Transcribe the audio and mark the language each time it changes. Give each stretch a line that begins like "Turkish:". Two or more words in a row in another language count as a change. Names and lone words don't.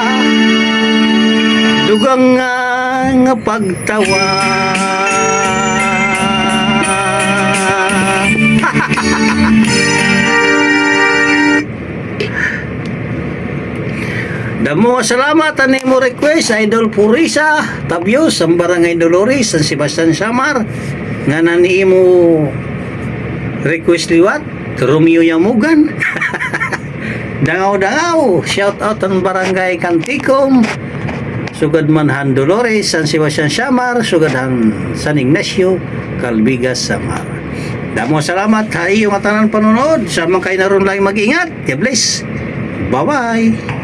Waray: dugang nga pagtawa Damo salamat ani mo request Idol Purisa Tabios ang Barangay Dolores San Sebastian Samar nga nani mo request liwat Romeo Yamugan dangaw shout out ang Barangay Kantikom sugad manhan Dolores San Sebastian Samar sugadan San Ignacio Calbigas Samar. Damo salamat ha iyong atanan panonood sa mga kayo naroon lang mag-ingat.
English: God bless. Bye bye.